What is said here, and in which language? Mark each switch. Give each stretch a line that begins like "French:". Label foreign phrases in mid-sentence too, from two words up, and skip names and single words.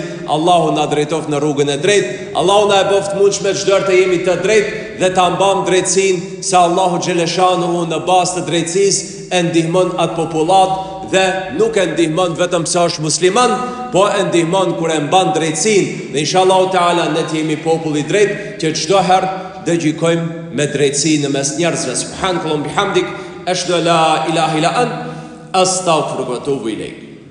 Albanian: Allahu na drejtoft në rrugën e drejtë. Allahu na e boft mundshme çdo të jemi të drejtë dhe ta mbam drejtësinë, se Allahu xhaleshanuhu në bazë të drejtësisë e ndihmon atë popullat dhe nuk e ndihmon vetëm se është musliman, po e ndihmon kur e mban drejtësinë. Dhe
Arabic: إن شاء الله تعالى
Albanian: ne jemi popull i drejtë që çdo herë dhe gjykojmë me drejtësi në mes njerëzve.
Arabic: سبحان الله بحمدك، أشهد أن لا إله إلا أنت، أستغفرك وأتوب إليك.